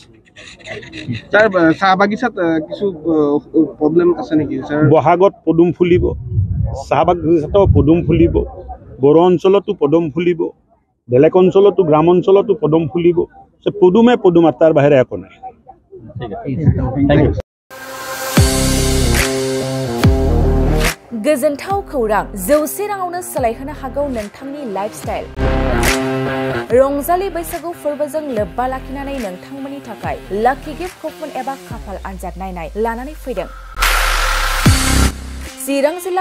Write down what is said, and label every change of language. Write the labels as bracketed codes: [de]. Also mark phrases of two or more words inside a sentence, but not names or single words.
[as] ছাৰ চাহ বাগিচাত কিছু প্ৰব্লেম আছে নেকি ছাৰ বহাগত পদুম ফুলিব চাহ বাগিচাতো পদুম ফুলিব বড়ো অঞ্চলতো পদুম ফুলিব বেলেগ অঞ্চলতো গ্ৰাম অঞ্চলতো পদুম ফুলিব পদুমে পদুম তাৰ বাহিৰে একো নাই [brx] गोजोनथाव खौरां 100 राङावनो सोलायहोनो हागौ नोंथांनि लाइफस्टाइल रंजालि बैसागु फोरबोजों लोब्बा लाखिनानै नोंथांमोननि थाखाय [en] lucky gift coupon [brx] एबा खाफाल आनजाद नायनाय लानानै फैदों चिरां जिल्ला